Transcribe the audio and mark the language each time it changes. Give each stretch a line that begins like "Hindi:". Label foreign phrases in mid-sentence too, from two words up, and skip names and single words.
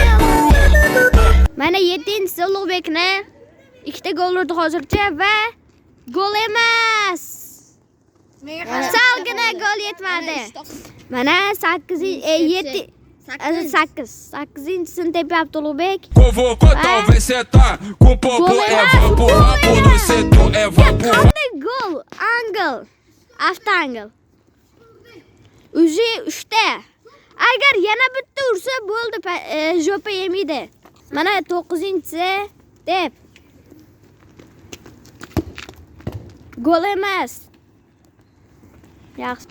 Uzbek: Mana 7-si Ulug'bekni 2ta gol urdi hozircha va gol emas. Salgina gol yetmadi. Mana 8-7 8-sini tepyapti Ulug'bek.
Portuguese: Convocou, talvez cê tá com popo, é vapo, vapo no setor, é vapo.
Uzbek: Qanday gol?
English: Angle. After angle.
Uzbek: Uzi 3ta. Agar yana bitta ursa bo'ldi, jo'pa yemaydi. Mana 9-si deb. Gol emas. Yaxshi.